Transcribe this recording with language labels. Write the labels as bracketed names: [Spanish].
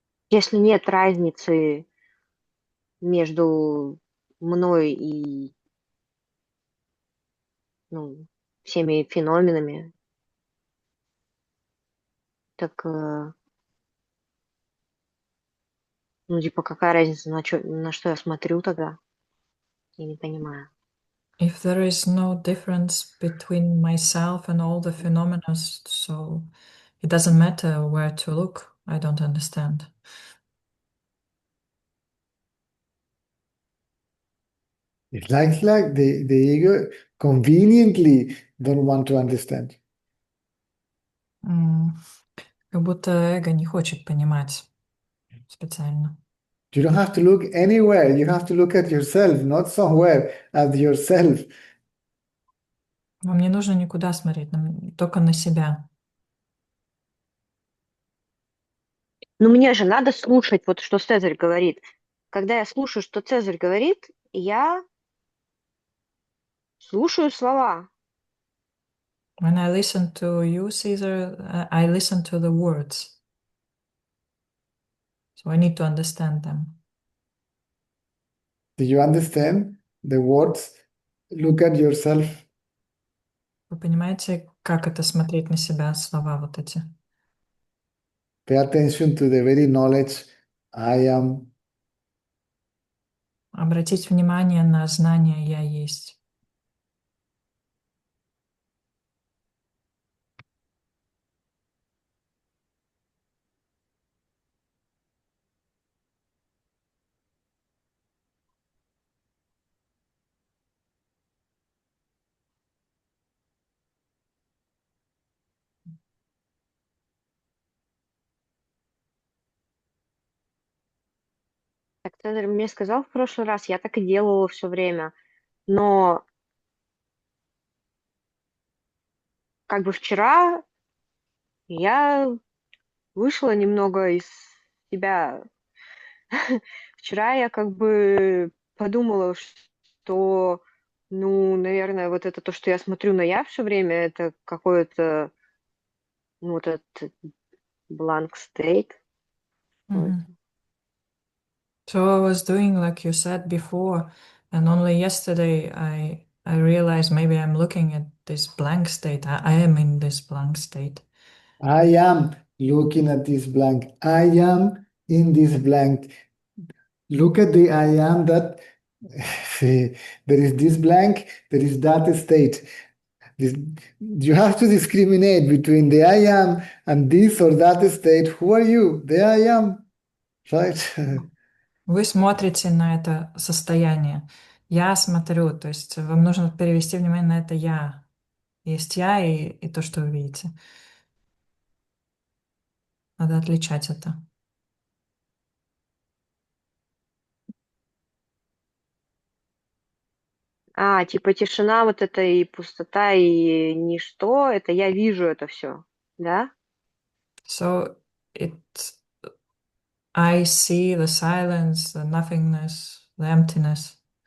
[Russian] Если нет разницы между мной и всеми феноменами, так, типа, какая разница, на что я смотрю тогда? Я не понимаю. [English] If there is no difference between myself and all the phenomena, so it doesn't matter where to look. I don't understand. It's like the ego conveniently don't want to understand. [Russian] Как будто эго не хочет понимать специально. [English] You don't have to look anywhere. You have to look at yourself, not somewhere, at yourself. [Russian] Вам не нужно никуда смотреть, только на себя. Мне же надо слушать, вот что Цезарь говорит. Когда я слушаю, что Цезарь говорит, я слушаю слова. [English] When I listen to you, Caesar, I listen to the words. So I need to understand them. Do you understand the words? Look at yourself. [Russian] Вы понимаете, как это смотреть на себя, слова вот эти? [English] Pay attention to the very knowledge I am. [Russian] Обратить внимание на знание «я есть». Так Цезарь мне сказал в прошлый раз, я так и делала все время. Но как бы вчера я вышла немного из себя. Вчера я как бы подумала, что, наверное, вот это то, что я смотрю на я все время, это какой-то, вот этот [English] blank state. So I was doing like you said before, and only yesterday I realized maybe I'm looking at this blank state. I am in this blank state. I am looking at this blank. I am in this blank. Look at the I am that see, there is this blank, there is that state. You have to discriminate between the I am and this or that state. Who are you? The I am, right? [Russian] Вы смотрите на это состояние. Я смотрю, то есть вам нужно перевести внимание на это я. Есть я и то, что вы видите. Надо отличать это. Типа тишина вот это и пустота, и ничто, это я вижу это все, да? [English] So I see the silence, the nothingness, the emptiness.